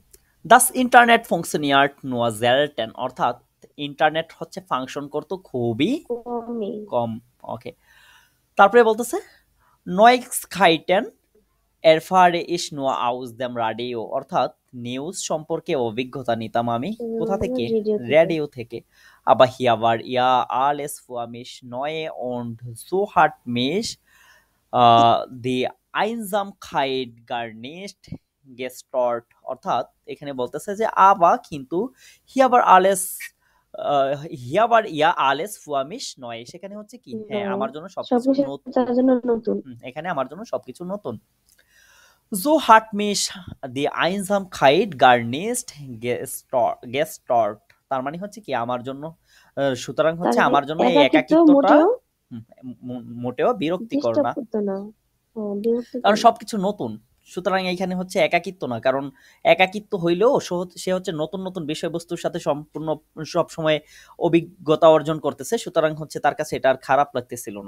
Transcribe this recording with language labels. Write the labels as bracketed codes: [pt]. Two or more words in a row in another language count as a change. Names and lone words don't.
[de] das Internet funktioniert nur selten, [bn] অর্থাৎ ইন্টারনেট হচ্ছে ফাংশন করতো খুবই কমই। কম। ওকে, তারপরে বলতেছে [de] Neuigkeiten erfahre ich nur aus dem Radio, [bn] অর্থাৎ নিউজ সম্পর্কে অভিজ্ঞতা নিতাম আমি কোথা থেকে? রেডিও থেকে। রেডিও থেকে। [de] aber hier war ja alles für mich neu und so hat mich die Einsamkeit gar nicht gestört, [bn] অর্থাৎ এখানে বলতেছে যে আবা কিন্তু [de] hier war alles hier war ja alles für mich neu, [bn] সেখানে হচ্ছে কি হ্যাঁ আমার জন্য সবকিছু সবকিছু নতুন। তার জন্য নতুন। এখানে আমার জন্য সবকিছু নতুন। [de] So hat mich die Einsamkeit gar nicht gestört, [bn] তার মানে হচ্ছে কি আমার জন্য সুতরাং তার হচ্ছে আমার জন্য এই একাকিত্ব একাকিত্বটা মোটেও হুম, মোটেও বিরক্তিকর ডিস্টার্ব না, করতো না। হ্যাঁ, বিরক্তিকর কারণ না। সবকিছু নতুন। সুতরাং এইখানে হচ্ছে একাকিত্ব না, কারণ একাকিত্ব হইলেও সে হচ্ছে নতুন নতুন বিষয়বস্তুর সাথে সম্পূর্ণ সব সময় অভিজ্ঞতা অর্জন করতেছে, সুতরাং হচ্ছে তার কাছে এটা আর খারাপ লাগতেছিল না।